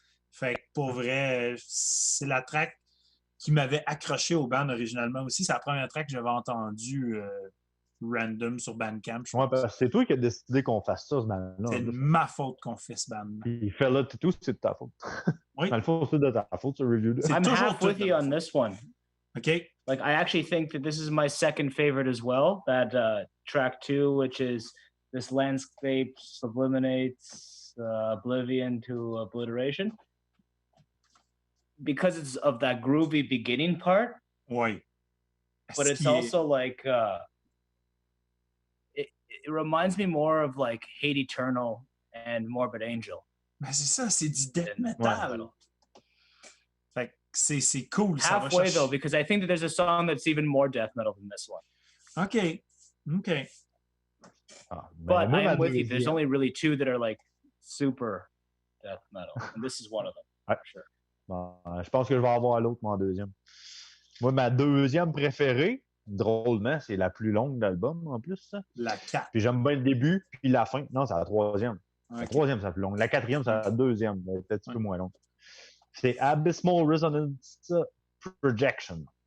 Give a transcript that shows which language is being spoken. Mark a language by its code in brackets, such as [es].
[fr] Fait que pour vrai, c'est la track qui m'avait accroché au band originalement aussi. C'est la première track que j'avais entendue random sur Bandcamp. Ouais, parce que c'est toi qui as décidé qu'on fasse ça, ce band-là. C'est ma faute qu'on fait ce band. Puis Féleth et tout, c'est de ta faute. Oui. Dans le fond, c'est de ta faute, ce review-là. [en] I'm half with you on this one. Okay. Like, I actually think that this is my second favorite as well. That track 2, which is This Landscape Sublimates Oblivion to Obliteration. Because it's of that groovy beginning part. [fr] Oui. [en] But it's also like, it reminds me more of like Hate Eternal and Morbid Angel. [fr] Ben c'est ça, c'est du death metal. Fait que c'est cool. [en] Halfway though, because I think that there's a song that's even more death metal than this one. Okay. But I am with you. There's only really 2 that are like super death metal, and this is one of them, for sure. [fr] Bon, je pense que je vais avoir l'autre, mon deuxième. Moi, ma deuxième préférée, drôlement, c'est la plus longue de l'album, en plus. Ça. La 4. Puis j'aime bien le début, puis la fin. Non, c'est la troisième. Okay. La troisième, c'est la plus longue. La quatrième, c'est la deuxième. Elle est peut-être un petit peu moins longue. C'est Abysmal Resonance Projection.